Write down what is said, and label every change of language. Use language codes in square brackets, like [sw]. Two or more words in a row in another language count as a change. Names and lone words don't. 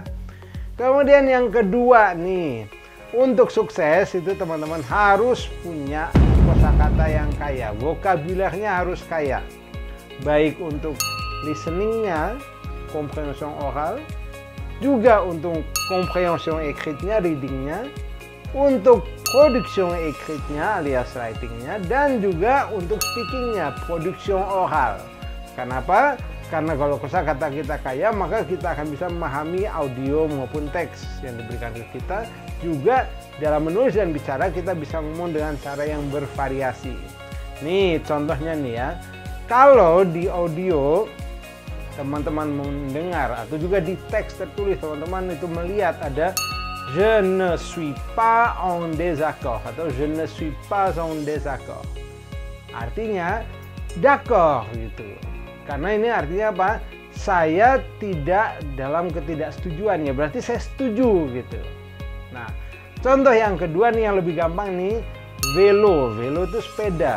[id] Kemudian yang kedua nih, untuk sukses itu teman-teman harus punya kosakata yang kaya, vokabulernya harus kaya. Baik untuk listening-nya, [fr] compréhension oral, [id] juga untuk [fr] compréhension écrite- [id] nya, reading-nya, untuk [fr] production écrite- [id] nya alias writing-nya, dan juga untuk speaking-nya, [fr] production oral. [id] Kenapa? Karena kalau kosakata kita kaya, maka kita akan bisa memahami audio maupun teks yang diberikan ke kita. Juga dalam menulis dan bicara kita bisa ngomong dengan cara yang bervariasi. Nih contohnya nih ya, kalau di audio teman-teman mendengar atau juga di teks tertulis teman-teman itu melihat ada [fr] je ne suis pas en désaccord [id] atau [fr] je ne suis pas en désaccord. [id] Artinya d'accord gitu. Karena ini artinya apa? Saya tidak dalam ketidaksetujuan, ya berarti saya setuju gitu. Nah, contoh yang kedua nih yang lebih gampang nih, velo. Velo itu sepeda.